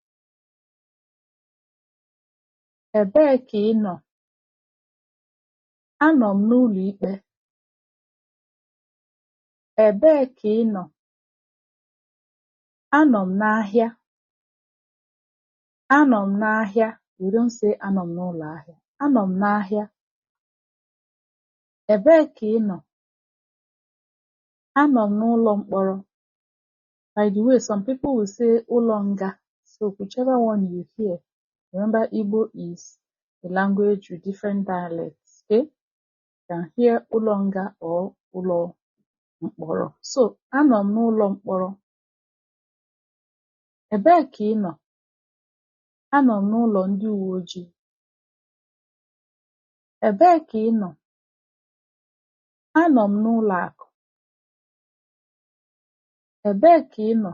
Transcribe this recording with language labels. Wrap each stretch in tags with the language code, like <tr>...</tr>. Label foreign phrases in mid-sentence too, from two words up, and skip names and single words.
<ig>Ebee ka ị nọ? Anọ m n'ụlọ ikpe. Ebee ka ị nọ? Anọ m n'ahịa. Anọ m n'ahịa.</ig> <en>We don't say</en> <ig>anọ m n'ụlọ ahịa. Anọ m n'ahịa. Ebee ka ị nọ? Anọ m n'ụlọ mkpọrọ.</ig> <en>By the way, some people will say</en> <ig>ụlọ nga.</ig> <en>So whichever one you hear, remember Igbo is a language with different dialects. Okay? You can hear</en> <ig>ụlọ nga</ig> <en>or</en> <ig>ụlọ mkpọrọ. So anọ m n'ụlọ mkpọrọ. Ebee ka ị nọ? Anọ m n'ụlọ ndị uwe ojii. Ebee ka ị nọ? Anọ m n'ụlọ akụ. Ebee ka ị nọ?</ig>